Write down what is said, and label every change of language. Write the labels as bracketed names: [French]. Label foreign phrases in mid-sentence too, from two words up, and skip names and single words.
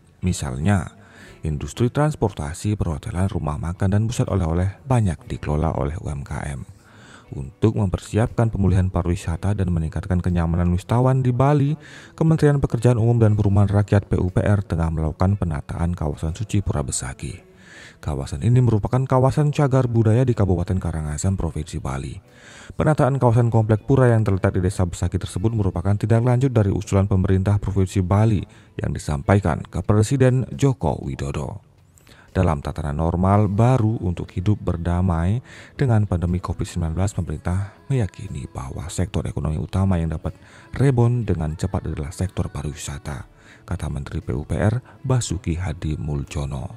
[Indonesian] Misalnya, industri transportasi, perhotelan, rumah makan, dan pusat oleh-oleh banyak dikelola oleh UMKM. Untuk mempersiapkan pemulihan pariwisata dan meningkatkan kenyamanan wisatawan di Bali, Kementerian Pekerjaan Umum dan Perumahan Rakyat (PUPR) tengah melakukan penataan kawasan suci Pura Besaki. Kawasan ini merupakan kawasan cagar budaya di Kabupaten Karangasem, Provinsi Bali. Penataan kawasan komplek pura yang terletak di Desa Besaki tersebut merupakan tindak lanjut dari usulan pemerintah Provinsi Bali yang disampaikan ke Presiden Joko Widodo. Dalam tatanan normal baru untuk hidup berdamai dengan pandemi COVID-19, pemerintah meyakini bahwa sektor ekonomi utama yang dapat rebound dengan cepat adalah sektor pariwisata, kata Menteri PUPR Basuki Hadi Muljono.